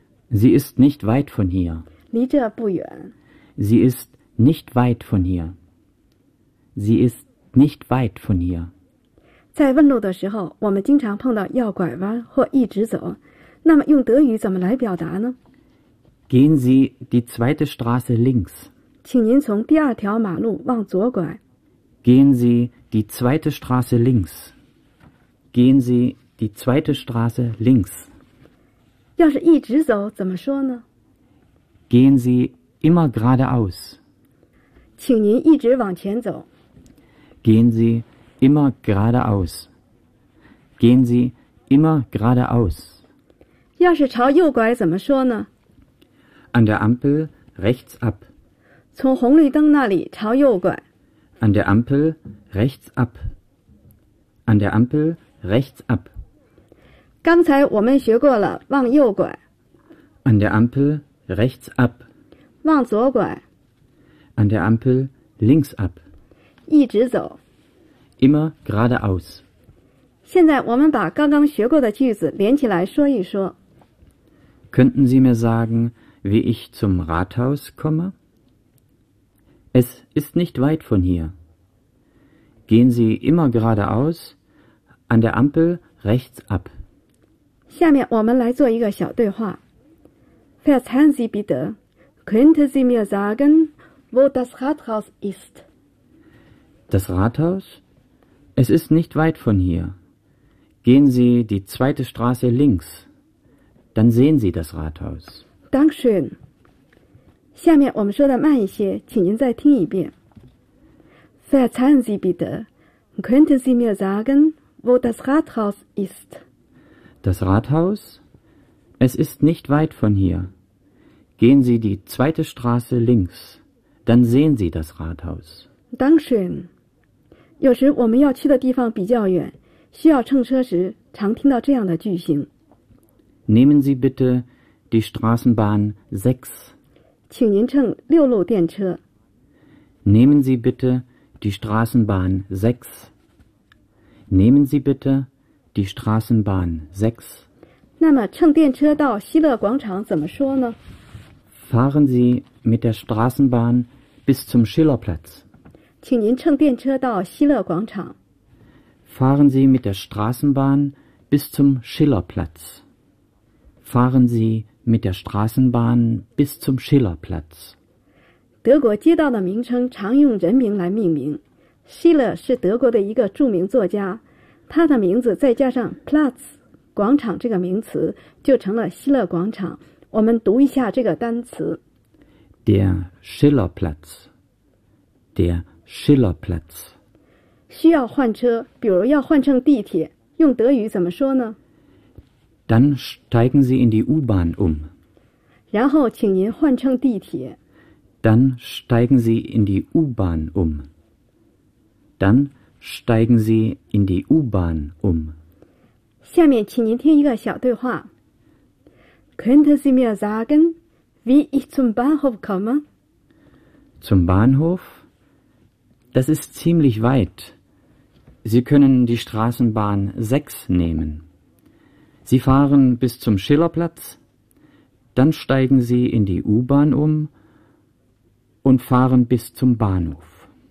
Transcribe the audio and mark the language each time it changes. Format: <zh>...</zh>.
<de>：Sie ist nicht weit von hier.</de> <zh>离这不远。</zh> <de>Sie ist nicht weit von hier. Sie ist nicht weit von hier.</de> <zh>在问路的时候，我们经常碰到要拐弯或一直走。那么用德语怎么来表达呢</zh> <de>？Gehen Sie die zweite Straße links.</de> <zh>请您从第二条马路往左拐。</zh> <de>Gehen Sie die zweite Straße links. Gehen Sie die zweite Straße links.</de> <zh>要是一直走怎么说呢？</zh> <de>Gehen Sie immer geradeaus.</de> <zh>请您一直往前走。</zh> <de>Gehen Sie immer geradeaus. Gehen Sie immer geradeaus.</de> <zh>要是朝右拐怎么说呢</zh> <de>？An der Ampel rechts ab.</de> <zh>从红绿灯那里朝右拐。</zh> <de>An der Ampel rechts ab. An der Ampel rechts ab.</de> <zh>刚才我们学过了往右拐。</zh> <de>An der Ampel rechts ab.</de> <zh>往左拐。</zh> <de>An der Ampel links ab.</de> <zh>一直走。</zh> <de>Immer geradeaus.</de> <zh>现在我们把刚刚学过的句子连起来说一说。</zh> <de>Könnten Sie mir sagen, wie ich zum Rathaus komme? Es ist nicht weit von hier. Gehen Sie immer geradeaus, an der Ampel rechts ab.</de> <zh>下面我们来做一个小对话。</zh> <de>Verzeihen Sie bitte, könnte Sie mir sagen, wo das Rathaus ist? Das Rathaus? Es ist nicht weit von hier. Gehen Sie die zweite Straße links, dann sehen Sie das Rathaus. Dankeschön.</de> <zh>下面我们说的慢一些，请您再听一遍。</zh> <de>Verzeihen Sie bitte, könnten Sie mir sagen, wo das Rathaus ist? Das Rathaus? Es ist nicht weit von hier. Gehen Sie die zweite Straße links, dann sehen Sie das Rathaus. Dankeschön.</de> <zh>有时我们要去的地方比较远，需要乘车时常听到这样的句型。</zh> <de>Nehmen Sie bitte die Straßenbahn 6.</de> <zh>请您乘六路电车。</zh> <de>Nehmen Sie bitte die Straßenbahn 6. Nehmen Sie bitte die Straßenbahn 6.</de> <zh>那么乘电车到希勒广场怎么说呢？</zh> <de>Fahren Sie mit der Straßenbahn bis zum Schillerplatz.</de> <zh>请您乘电车到希勒广场。</zh> <de>Fahren Sie mit der Straßenbahn bis zum Schillerplatz. Fahren Sie mit der Straßenbahn bis zum Schillerplatz.</de> <zh>德国街道的名称常用人名来命名。希勒是德国的一个著名作家，他的名字再加上 Platz 广场这个名词，就成了希勒广场。我们读一下这个单词</zh> <de>：Der Schillerplatz. Der Schillerplatz.</de> <zh>需要换车，比如要换乘地铁，用德语怎么说呢？</zh> <de>Dann steigen Sie in die U-Bahn um.</de> <zh>然后请您换乘地铁。</zh> <de>Dann steigen Sie in die U-Bahn um. Dann steigen Sie in die U-Bahn um.</de> <zh>下面请您听一个小对话。</zh> <de>Könnten Sie mir sagen, wie ich zum Bahnhof komme? Zum Bahnhof? Das ist ziemlich weit. Sie können die Straßenbahn 6 nehmen. Sie fahren bis zum Schillerplatz, dann steigen Sie in die U-Bahn um und fahren bis zum Bahnhof.</de>